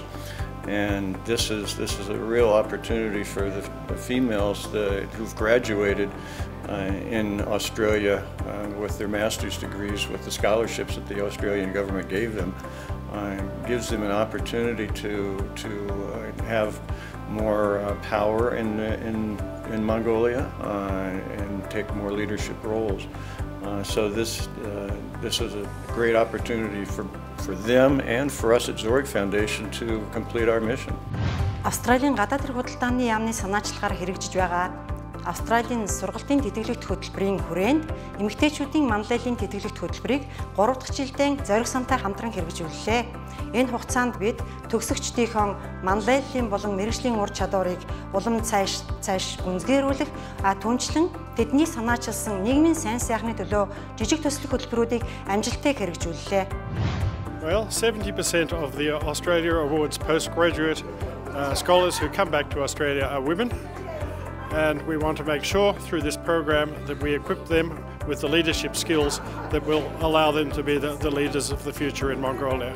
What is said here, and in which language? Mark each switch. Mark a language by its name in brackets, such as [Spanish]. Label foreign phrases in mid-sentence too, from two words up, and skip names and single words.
[English] And this is a real opportunity for the females who've graduated in Australia with their master's degrees, with the scholarships that the Australian government gave them, gives them an opportunity to have more power in Mongolia and take more leadership roles. So this is a great opportunity for them and for us at Zorig Foundation to complete our mission. [Mongolian] Австралийн гадаад хэрэг худалдааны яамны санаачлагаар хэрэгжиж байгаа Австралийн сургалтын тэтгэлэгт хөтөлбөрийн хүрээнд эмэгтэйчүүдийн манлайлалын тэтгэлэгт хөтөлбөрийг 3 дахь жилдээ Зориг сантай хамтран хэрэгжүүллээ. Энэ хугацаанд бид төгсөгчдийнхөө манлайлалын болон мэргэжлийн ур чадварыг улам цааш гүнзгийрүүлэх, түнчлэн тэдний санаачилсан нийгмийн сайн сайхны төлөө жижиг төслөх хөтөлбөрүүдийг амжилттай хэрэгжүүллээ. [English] Well, 70% of the Australia Awards postgraduate scholars who come back to Australia are women, and we want to make sure through this program that we equip them with the leadership skills that will allow them to be the leaders of the future in Mongolia.